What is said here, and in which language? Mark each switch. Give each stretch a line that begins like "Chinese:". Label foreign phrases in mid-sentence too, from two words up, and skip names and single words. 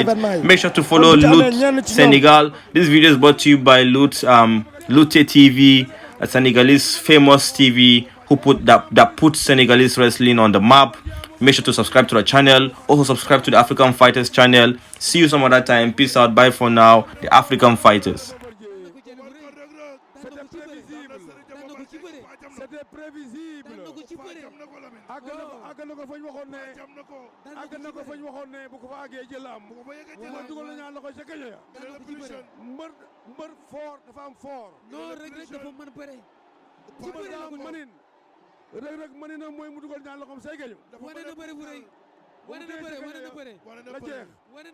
English: Make sure to follow Lutte Senegal. This video is brought to you by Lutte TV, a Senegalese famous TV who put Senegalese wrestling on the map. Make sure to subscribe to the channel. Also subscribe to the African Fighters channel. See you some other time. Peace out. Bye for now. The African Fighters.
French: C'était prévisible.
Wolof: àgg na ko fañ waxoon ne àgg na ko fañ waxoon ne bu ko fa àggee jël am ma dugal na ñaan loxo ca gaño ya mbër fort dafa am fort non Reug Reug dafa mën bëre ci bëre la ko mënin Reug Reug mëninam mooy mu dugal ñaan loxom say gaño wane na bëre bu rëy wane na bëre la jeex